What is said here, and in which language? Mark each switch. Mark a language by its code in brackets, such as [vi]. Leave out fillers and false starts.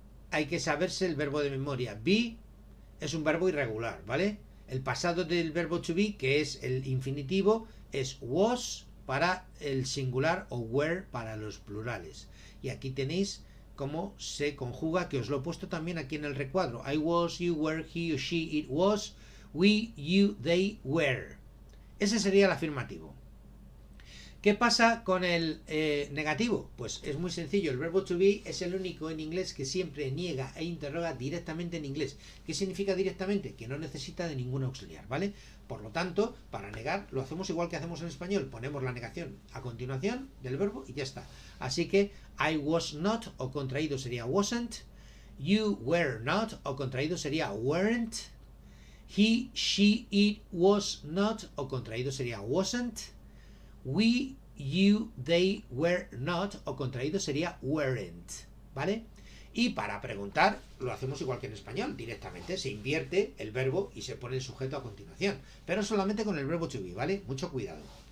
[es] Hay que saberse el verbo de memoria. Be es un verbo irregular, ¿vale? El pasado del verbo to be, que es el infinitivo, es was para el singular o were para los plurales. Y aquí tenéis cómo se conjuga, que os lo he puesto también aquí en el recuadro. [en] I was, you were, he or she, it was, we, you, they were. [es] Ese sería el afirmativo. ¿Qué pasa con el negativo? Pues es muy sencillo. El verbo to be es el único en inglés que siempre niega e interroga directamente en inglés. ¿Qué significa directamente? Que no necesita de ningún auxiliar, ¿vale? Por lo tanto, para negar lo hacemos igual que hacemos en español. Ponemos la negación a continuación del verbo y ya está. Así que [en] I was not [es] o contraído sería wasn't. [en] You were not [es] o contraído sería weren't. [en] He, she, it was not [es] o contraído sería wasn't. [en] We, you, they were not [es] o contraído sería weren't, ¿vale? Y para preguntar lo hacemos igual que en español, directamente se invierte el verbo y se pone el sujeto a continuación, pero solamente con el verbo to be, ¿vale? Mucho cuidado.